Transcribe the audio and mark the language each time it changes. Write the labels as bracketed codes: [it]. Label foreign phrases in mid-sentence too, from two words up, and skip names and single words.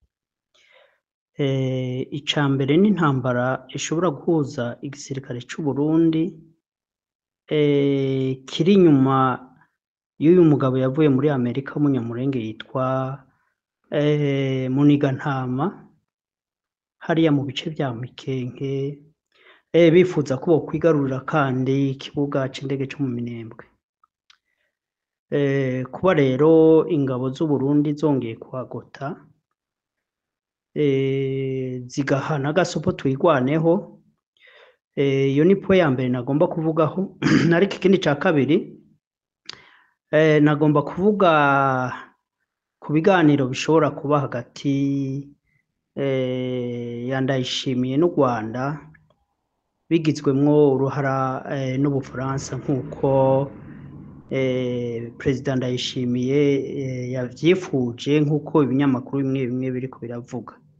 [rn] Icambere n'intambara ishobora guhuza igisirikare cy'u Burundi kiri nyuma y'uyu mugabo yavuye muri Amerika w'umunyamurenge yitwa Munigantama hariya mu bice bya Mikenke bifuza ko kwigarurira kandi ikibuga cy'indege cyo mu Minembwe. Kuba rero ingabo z'u Burundi zongeye kuhagota zigahana agasopo twigwaneho, iyo ni po ya mbere nagomba kuvugaho. Ariko ikindi cya kabiri nagomba kuvuga ku biganiro bishobora kuba hagati ya Ndayishimiye n'u Rwanda bigizwemwo uruhara n'Ubufaransa nk'uko Perezida Ndayishimiye yavyifuje nk'uko ibinyamakuru bimwe bimwe biriko biravuga.